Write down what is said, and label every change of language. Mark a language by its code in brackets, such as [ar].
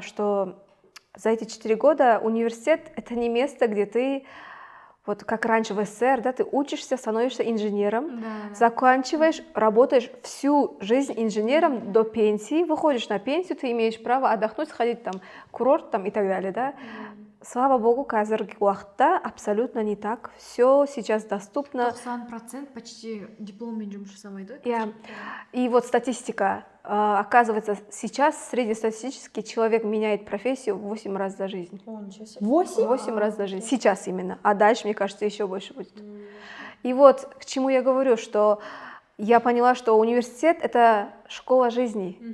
[ru] Что за эти 4 года университет — это не место, где ты, вот как раньше в СССР, да, ты учишься, становишься инженером, заканчиваешь, работаешь всю жизнь инженером до пенсии, выходишь на пенсию, ты имеешь право отдохнуть, сходить там в курорт там, и так далее. Да? слава богу, [kk] қазіргі уақытта [ru] абсолютно не так. Все сейчас доступно. [kk] 90% почти дипломмен жұмыс жасамайды. [ru] Yeah. И вот статистика. Оказывается, сейчас среднестатистически человек меняет профессию 8 раз за жизнь. 8 раз за жизнь. Сейчас именно. А дальше, мне кажется, еще больше будет. И вот к чему я говорю, что я поняла, что университет — это школа жизни.